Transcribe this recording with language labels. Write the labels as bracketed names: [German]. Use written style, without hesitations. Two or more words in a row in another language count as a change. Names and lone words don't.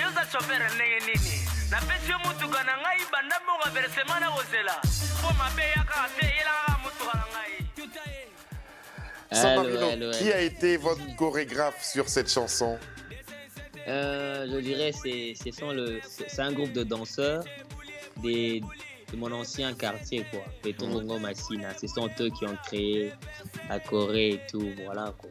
[Lingala] sofere ndenge nini napesi yo mutuka na ngai banda mbongo versema na kozela mpo mabe yaka te yelaka mutuka na ngai. Samarino, [French] qui a été votre chorégraphe sur cette chanson? Je dirais c'est un groupe de danseurs de mon ancien quartier, quoi. Les Tongongo Massina. Ce sont eux qui ont créé la Corée et tout, voilà, quoi.